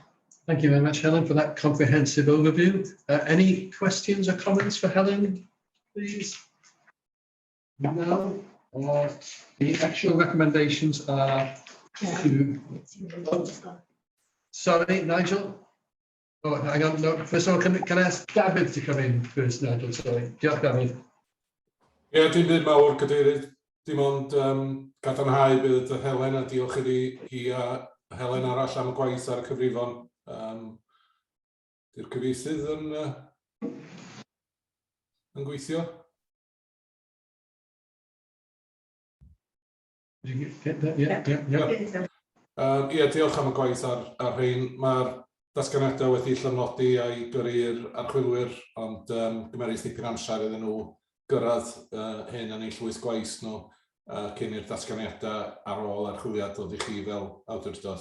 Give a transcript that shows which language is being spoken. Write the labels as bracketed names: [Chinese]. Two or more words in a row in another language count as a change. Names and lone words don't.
[English] Thank you very much, Helen, for that comprehensive overview. Any questions or comments for Helen, please? No. The actual recommendations are to... Sorry, Nigel. Oh, hang on. No, first of all, can I ask David to come in first, Nigel? Sorry. [Welsh] Diolch, David. Ie, dim byd mawr, cadeirydd. Dim ond cadarnhau bydd Helen a diolch i Helen arall am y gwaith ar y cyfrifon. Di'r cyfieithydd yn gweithio? [English] Did you get that? Yeah. [Welsh] Diolch am y gwaith ar rhain. Mae'r datganiadau wedi llofnodi a'i gyrru'r archwilwyr, ond gymerus dipyn amser iddyn nhw gyrraedd hyn yn eu llwyth gwaith nhw cyn i'r datganiadau ar ôl archwiliad dod i chi fel awdurdod.